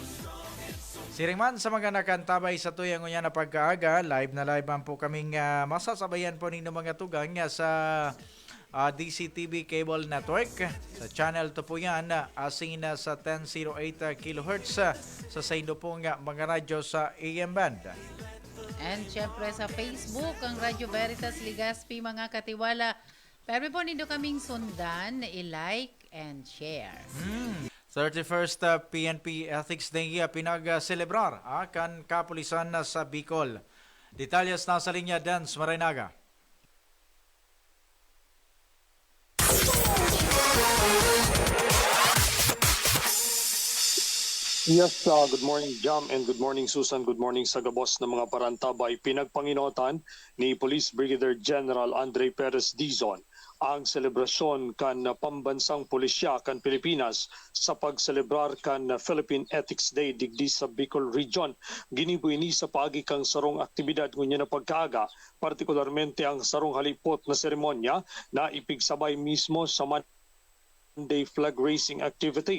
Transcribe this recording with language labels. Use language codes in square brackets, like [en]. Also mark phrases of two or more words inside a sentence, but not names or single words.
[bik] Siringman sa mga nakantabay sa tuyang ngunya na pagkaaga, live na live man po kaming masasabayan po ninyo mga tugang sa DCTV Cable Network. Sa channel to po yan, asin sa 1008 kHz sa saindo pong mga radyo sa AM band. And syempre sa Facebook, ang Radio Veritas Legazpi, mga katiwala. Pero po nindo kaming sundan, [en] i-like and share. [bik] 31st PNP Ethics Day pinag-celebrar kan kapulisan sa Bicol. Detalyas nasa linya, Dance Marinaga. [en] Yes, good morning Jam and good morning Susan, good morning [bik] sa gabos ng mga parantabay. Pinagpanginotan ni Police Brigadier General Andre Perez Dizon ang selebrasyon kan pambansang pulisya kan Pilipinas sa pagselebrar kan Philippine Ethics Day digdi sa Bicol Region. Ginibo ini sa paagi kang sarong aktibidad ngunya na pagkaaga, partikularmente ang sarong halipot na seremonya na ipigsabay mismo sa Day [en] flag raising activity.